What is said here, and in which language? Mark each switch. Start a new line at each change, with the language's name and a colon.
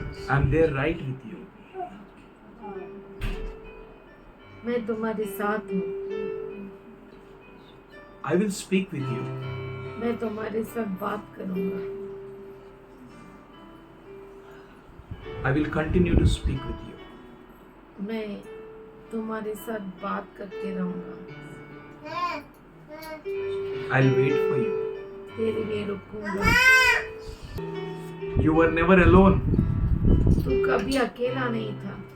English: I'm there right with you.
Hindi: मैं तुम्हारे साथ हूँ।
English: I will speak with you.
Hindi: मैं तुम्हारे साथ बात करूंगा।
English: I will continue to speak with you.
Hindi: मैं तुम्हारे साथ बात करते रहूंगा।
English: I'll wait for you.
Hindi: तेरे लिए रुकूंगा।
English: You were never alone.
Hindi: तू कभी अकेला नहीं था